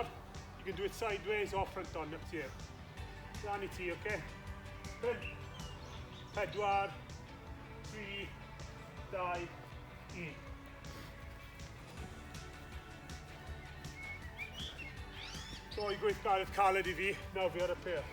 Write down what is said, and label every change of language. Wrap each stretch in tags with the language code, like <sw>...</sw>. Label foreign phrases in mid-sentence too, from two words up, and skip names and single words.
<en>You can do it sideways or front on, up to you.</en> <cy>Lan I ti, okay? 5, 4, 3, 2, 1. So I gweithgaredd caled I fi, nawr fi ar y pyr.</cy>